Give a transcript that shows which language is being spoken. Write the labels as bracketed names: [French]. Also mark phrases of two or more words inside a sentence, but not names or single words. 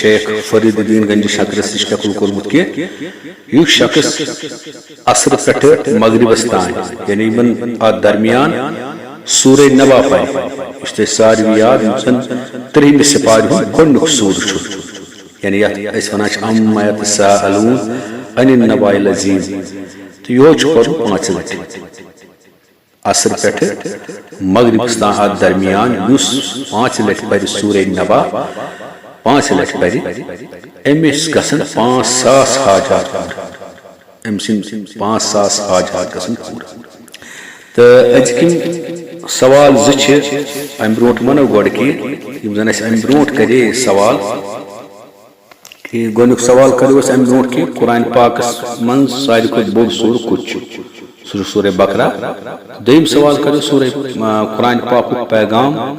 [Kashmiri] شیخ فرید الدین گنجی شکرس نِش نقل کوٚرمُت کہ یُس شخص عصر پٮ۪ٹھٕ مغربس تام یعنی یِمن اتھ درمیان سورہ نبا پرِ یُس تۄہہِ ساروٕے یاد یِم زن ترٛیٚیِمہِ سپارِ ہُنٛد گۄڈنیُک سوٗرٕ چھُ یعنی یتھ أسۍ ونان چھِ [Arabic] عما یتساءلون عن النبأ العظیم [Kashmiri] تہٕ یہوے چھُ پرُن 5 لٹہِ عصر پٮ۪ٹھٕ مغربس تام اتھ درمیان یُس 5 لٹہِ پرِ سورہ نبا 5 لٹہِ پرِ أمِس گژھن 5,000 حاجات پوٗرٕ أمۍ سٕنٛدۍ 5,000 حاجات گژھن پوٗرٕ تہٕ أزکِم سوال زٕ چھِ امہِ برونٛٹھ ونو گۄڈٕ کہِ یِم زن اَسہِ امہِ برونٛٹھ کرے سوال کہ گۄڈنیُک سوال کرو أسۍ امہِ برونٛٹھ کہِ قرآن پاکس منٛز ساروی کھۄتہٕ بوٚڑ سوٗرٕ کُس چھُ سُہ چھُ سورہ بقرہ دوٚیِم سوال کرو سورہ قرآن پاکُک پیغام